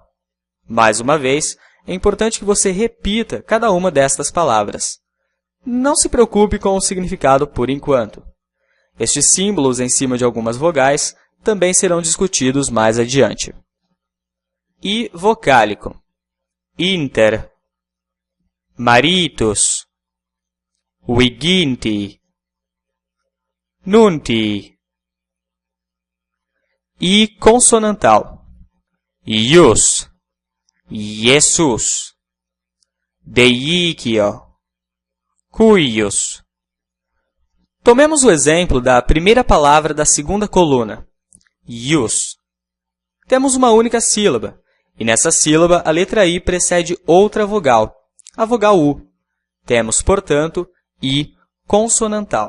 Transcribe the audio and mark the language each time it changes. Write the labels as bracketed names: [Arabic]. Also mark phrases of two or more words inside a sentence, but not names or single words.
[Portuguese] Mais uma vez, é importante que você repita cada uma destas palavras. Não se preocupe com o significado por enquanto. Estes símbolos em cima de algumas vogais também serão discutidos mais adiante. I vocálico. [Latin] Inter. Maritus. Viginti. [Portuguese] Nunti. I consonantal. [Latin] Ius. Jesus. Deichio. Cuius. [Portuguese] Tomemos o exemplo da primeira palavra da segunda coluna, ius. Temos uma única sílaba, e nessa sílaba a letra I precede outra vogal, a vogal U. Temos, portanto, I consonantal.